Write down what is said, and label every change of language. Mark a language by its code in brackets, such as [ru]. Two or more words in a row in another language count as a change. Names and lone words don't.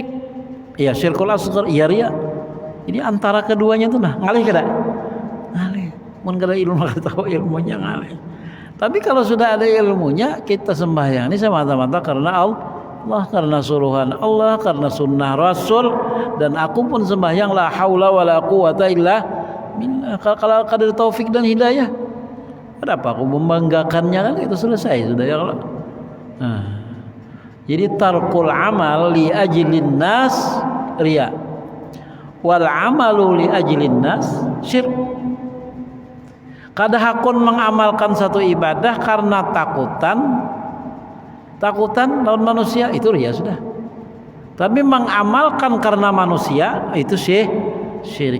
[bjn] Ya [ar] الشرك الأصغر, [bjn] ya riya. Jadi antara keduanya itu ngalih kada? Ngalih. Mun kada ilmu kada tahu ilmunya ngalih. [id] Tapi kalau sudah ada ilmunya, kita sembahyang ini semata-mata karena Allah, karena suruhan Allah, karena sunnah Rasul, dan aku pun sembahyang [ar] لا حول ولا قوة إلا بالله. [id] Kalau ada taufik dan hidayah, kenapa aku membanggakannya? [bjn] Kan itu selesai sudah [ar] يا الله. Jadi ترك العمل لأجل الناس رياء، والعمل لأجل الناس شرك. [bjn] Kada hakun mengamalkan satu ibadah karena takutan lawan manusia, itu riya sudah. Tapi mengamalkan karena manusia, itu syirik.